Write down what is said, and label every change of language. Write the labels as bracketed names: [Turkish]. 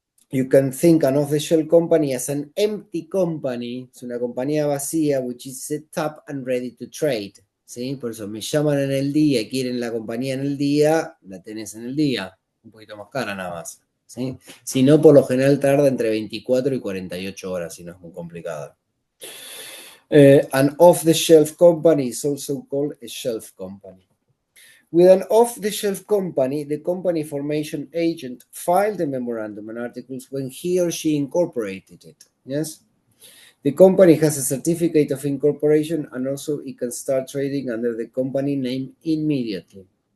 [English] You can think an off-the-shelf company as an empty company, [Spanish] es una compañía vacía, [English] which is set up and ready to trade. [Spanish] ¿Sí? Por eso me llaman en el día y quieren la compañía en el día, la tenés en el día, un poquito más cara nada más. ¿Sí? Si no, por lo general tarda entre 24 y 48 horas, si no es muy complicado. [English] An off-the-shelf company is also called a shelf company. With an off-the-shelf company, the company formation agent filed the memorandum and articles when he or she incorporated it. Yes? The company has a certificate of incorporation and also it can start trading under the company name immediately.